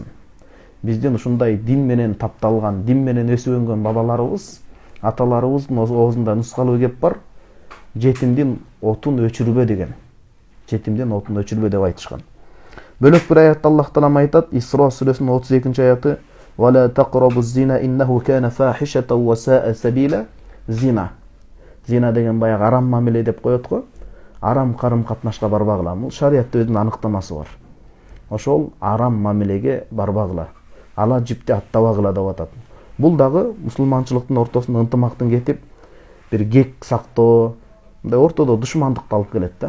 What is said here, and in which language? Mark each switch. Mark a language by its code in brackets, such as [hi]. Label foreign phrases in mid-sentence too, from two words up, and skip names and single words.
[ky] Биздин ушундай дин менен тапталган, дин менен өсүп өнгөн бабаларыбыз, аталарыбыздын оозунда нускалуу кеп бар: жетимдин отун өчүрбө деген. Жетимдин отун өчүрбө деп айтышкан. Бөлөк бир аятта Аллах Таалам айтат, Исра сүрөсүнүн 32 аяты: [ar] "و لا تقربوا الزنا إنه كان فاحشة و ساء سبيلا." [ky] Зина. Зина деген баягы арам мамиле деп коет го. Арам карым катнашка барбагыла. Бул шариатта өзүнүн аныктамасы бар. Ошол арам мамилеге барбагыла. Ала жипти аттабагыла деп атат. Бул дагы мусулманчылыктын ортосунда ынтымактын кетип, бир кек сактоо, мындай ортодо душмандыкты алып келет да.